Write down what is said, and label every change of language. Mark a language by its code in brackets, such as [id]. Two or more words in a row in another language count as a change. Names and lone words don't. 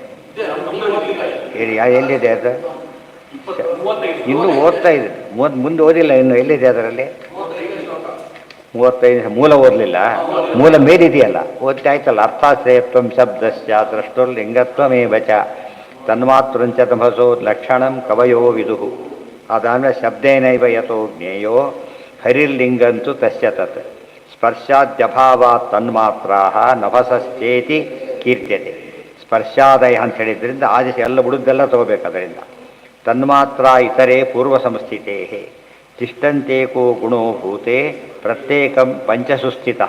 [kn] ಎಲ್ಲಿದೆ ಅದು? ಇನ್ನೂ ಓದ್ತಾ ಇದೆ. ಮುಂದೆ ಓದಿಲ್ಲ ಇನ್ನು. ಎಲ್ಲಿದೆ ಅದರಲ್ಲಿ? 35. ಮೂಲ ಓದಲಿಲ್ಲ. ಮೂಲ ಮೇಲಿದೆಯಲ್ಲ, ಓದ್ತಾ ಆಯ್ತಲ್ಲ. [sa] ಅರ್ಥಾಶ್ರಯತ್ವಂ ಶಬ್ದಸ್ಯ ದ್ರಷ್ಟುರ್ಲಿಂಗತ್ವಮೇವ ಚ ತನ್ಮಾತೃಂಚ ತಮಸೋ ಲಕ್ಷಣಂ ಕವಯೋ ವಿದುಹು. ಅದಾದಮೇಲೆ ಶಬ್ದೇನೈವ ಯಥೋ ಜ್ಞೇಯೋ ಹರಿರ್ಲಿಂಗಂತು ತಸ್ಯ ತತ್ ಸ್ಪರ್ಶಾದ್ಯಭಾವ ತನ್ಮಾತ್ರಾ ನಭಸಶ್ಚೇತಿ ಕೀರ್ತ್ಯತೆ. [kn] ಸ್ಪರ್ಶಾದಯ ಅಂತ ಹೇಳಿದ್ರಿಂದ ಆದೇಶ ಎಲ್ಲ ಉಳಿದೆಲ್ಲ ತಗೋಬೇಕು ಅದರಿಂದ. [sa] ತನ್ಮಾತ್ರ ಇತರೆ ಪೂರ್ವ ಸಂಸ್ಥಿತೇ ತಿಷ್ಠಂತೇಕೋ ಗುಣೋ ಭೂತೆ ಪ್ರತ್ಯೇಕಂ ಪಂಚಸು ಸ್ಥಿತಃ.